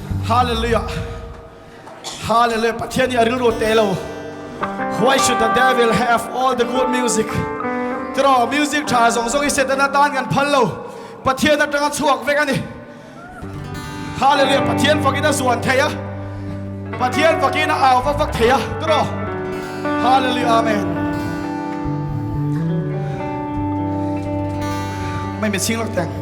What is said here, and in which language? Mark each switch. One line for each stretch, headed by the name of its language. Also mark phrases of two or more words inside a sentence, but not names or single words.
Mizo: Hallelujah. Hallelujah. Pathian ya rilro telo.
English: Why should the devil have all the good music?
Mizo: Draw music tha zong zong iset na tan kan phalo. Pathian na tanga chuak vek ani. Hallelujah. Pathian fakina suan theya. Pathian fakina aw fak theya. Draw. Hallelujah. Amen. Mai mi sing lak tang.